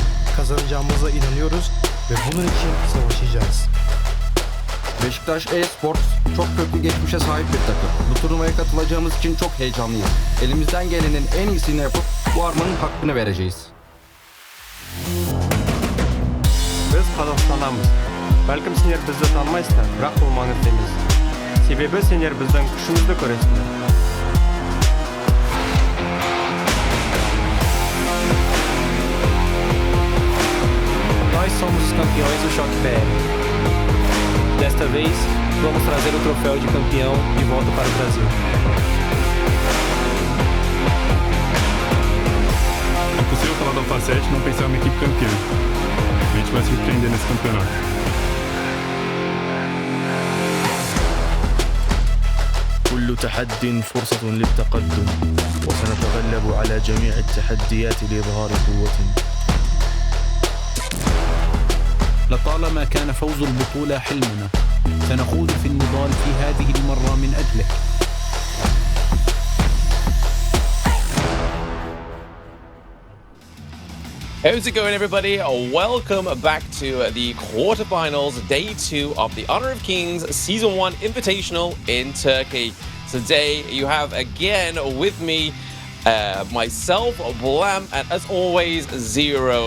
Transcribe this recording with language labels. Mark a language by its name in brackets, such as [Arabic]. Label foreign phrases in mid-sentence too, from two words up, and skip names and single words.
[Turkish] Kazanacağımıza inanıyoruz ve bunun için savaşacağız. Beşiktaş e-Sports çok köklü geçmişe sahip bir takım. Bu turnuvaya katılacağımız için çok heyecanlıyız. Elimizden gelenin en iyisini yapıp bu armanın hakkını vereceğiz. [Kazakh] Biz Қазақстаннанбыз. Бәлкім сендер бізді танымайсыңдар, бірақ бұл маңызды емес. Себебі сендер біздің күшімізді көресіңдер. [Portuguese] Nós somos os campeões do Choque BR. Desta vez, vamos trazer o troféu de campeão de volta para o Brasil. É impossível falar da Alpha 7 e não pensar em uma equipe campeã. A gente vai se surpreender nesse campeonato. [Arabic] كل تحد فرصة للتقدم وسنتغلب على جميع التحديات لإظهار قوتنا. لطالما كان فوز البطولة حلمنا، سنخوض في النضال في هذه المرة من أجله. [English] How's it going, everybody? Welcome back to the quarterfinals, day 2 of the Honor of Kings Season 1 Invitational in Turkey. Today, you have again with me myself, Blam, and as always, Zero.